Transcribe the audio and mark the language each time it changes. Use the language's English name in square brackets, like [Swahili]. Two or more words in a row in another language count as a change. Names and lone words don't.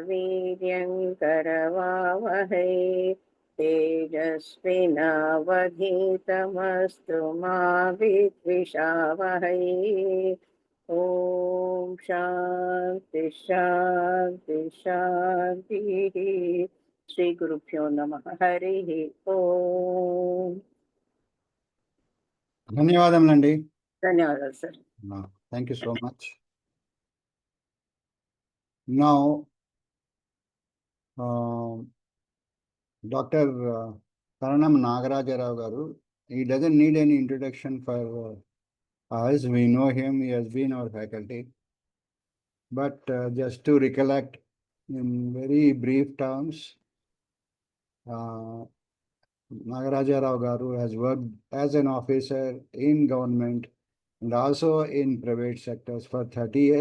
[Sanskrit] वीर्यङ्करवावहै तेजस्विनावधीतमस्तु मा विद्विषावहै ॐ शान्ति शान्ति शान्तिः श्रीगुरुभ्यो नमः हरिः ओम् [Telugu] ధన్యవాదములండి. ధన్యవాదాలు సార్. [English] Thank you so much. Now, Dr. Karanam Nagaraja garu, he doesn't need any introduction for us. We know him, he has been our faculty. But just to recollect in very brief terms, Nagaraja garu has worked as an officer in government and also in private sectors for 30 years.